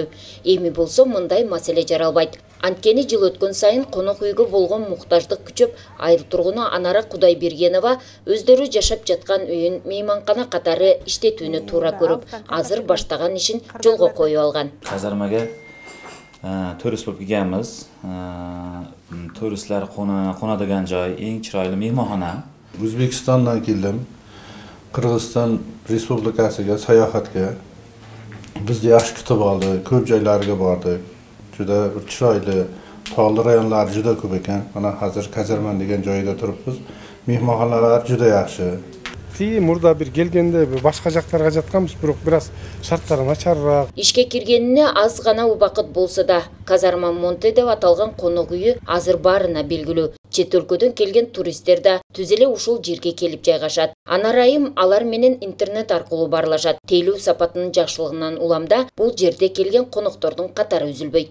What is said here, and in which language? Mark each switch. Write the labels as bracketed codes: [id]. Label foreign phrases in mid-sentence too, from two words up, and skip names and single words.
[ky] Эми болсо мындай маселе жаралбайт. Анткени жыл өткөн сайын конок үйгө болгон муктаждык күчөп, айыл тургуну Анара Кудайбергенова өздөрү жашап жаткан үйүн мейманкана катары иштетүүнү туура көрүп, азыр баштаган ишин жолго коюп алган. Казармага турист болуп келгенбиз. [uz] Turistler konadigan joy, eng chiroyli mehmonxona. O'zbekistondan keldim. Qirg'iziston Respublikasiga sayohatga. Bizni yaxshi kutib oldi, ko'p joylarga bordik. Juda bir chiroyli, tog'li rayonlar juda ko'p ekan. Mana hozir Kazarman degan joyda turibmiz. Mehmonxonalar juda yaxshi. [ky] Murda bir kelgende başka жактарга жатканбыз, бирок biraz шарттары начарыраак. Ишке киргенине аз гана убакыт болсо да, Казарма Монте деп аталган конок үйү азыр баарына белгилүү. Чет өлкөдөн келген туристтер да түз эле ушул жерге келип жайгашат. Анарайым алар менен интернет аркылуу баарлашат. Тейлөө сапатынын жакшылыгынан уламда бул жерде келген коноктордун катары үзүлбөйт.